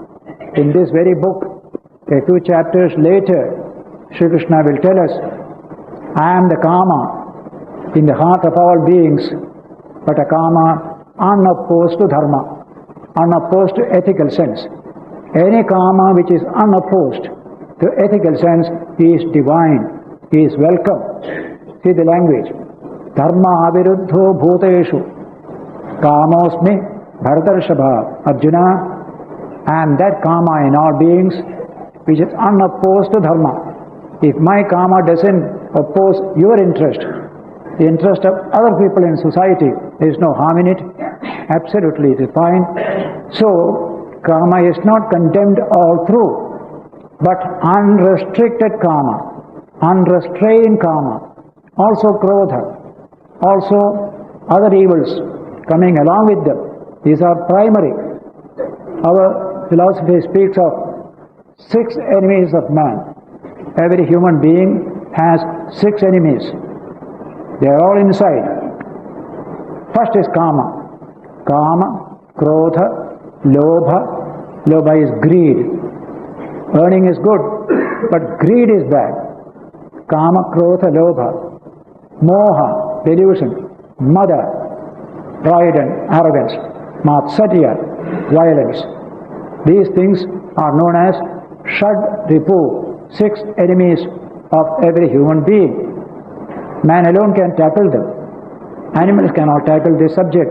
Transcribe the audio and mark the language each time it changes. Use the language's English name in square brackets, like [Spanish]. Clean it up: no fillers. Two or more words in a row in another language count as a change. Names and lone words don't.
[English] In this very book, a few chapters later, Sri Krishna will tell us, I am the kama in the heart of all beings, but a kama unopposed to dharma, unopposed to ethical sense. Any kama which is unopposed to ethical sense is divine, is welcome. See the language. [Sanskrit] Dharma aviruddho bhuteshu kamosmi bharatarshabha Arjuna, [English] and that kama in all beings which is unopposed to dharma. If my kama doesn't oppose your interest, the interest of other people in society, there is no harm in it. Absolutely it is fine. So kama is not condemned all through, but unrestricted kama, unrestrained kama, also krodha, also other evils coming along with them. These are primary. Our philosophy speaks of 6 enemies of man. Every human being has 6 enemies. They are all inside. First is kama. [Sanskrit] Kama, krodha, lobha. [English] Lobha is greed. Earning is good, but greed is bad. [Sanskrit] Kama, krodha, lobha. Moha, [English] delusion. Mada, pride and arrogance. Matsarya, violence. These things are known as [Sanskrit] Shad Ripu, [English] 6 enemies of every human being. Man alone can tackle them. Animals cannot tackle this subject.